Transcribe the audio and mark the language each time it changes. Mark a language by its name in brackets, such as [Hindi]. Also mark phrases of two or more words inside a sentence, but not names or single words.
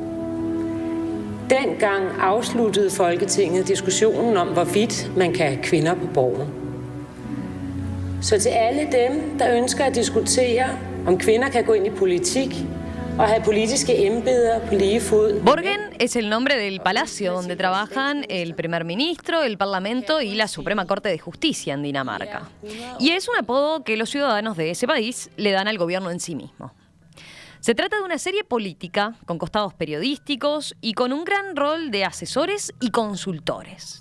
[Danish] Dengang afsluttede Folketinget diskussionen om, hvorvidt man kan have kvinder på borgen. Så til alle dem, der ønsker at diskutere, om kvinder kan gå ind i politik og have politiske embeder på lige fod. [Spanish] Borgen es el nombre del palacio donde trabajan el primer ministro, el parlamento y la Suprema Corte de Justicia en Dinamarca. Y es un apodo que los ciudadanos de ese país le dan al gobierno en sí mismo. Se trata de una serie política con costados periodísticos y con un gran rol de asesores y consultores.